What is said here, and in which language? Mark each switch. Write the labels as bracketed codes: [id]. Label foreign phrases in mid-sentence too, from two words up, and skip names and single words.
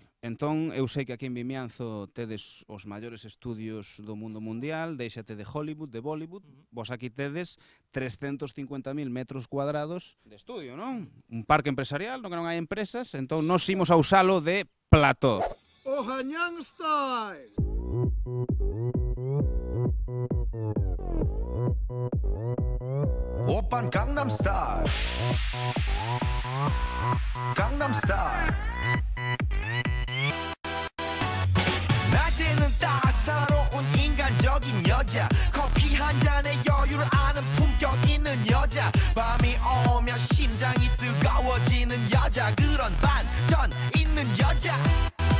[gl] Entón, eu sei que aquí en Vimianzo tedes os maiores estudios do mundo mundial, deixate de Hollywood, de Bollywood, vos aquí tedes 350.000 metros cuadrados de estudio, non? Un parque empresarial, no que non hai empresas, entón nos imos a usalo de plató. O Gangnam Style! [ko] 오빤 강남스타일 강남스타일 낮에는 따사로운 인간적인 여자 커피 한 잔에 여유를 아는 품격 있는 여자 밤이 오면 심장이 뜨거워지는 여자 그런 반전 있는 여자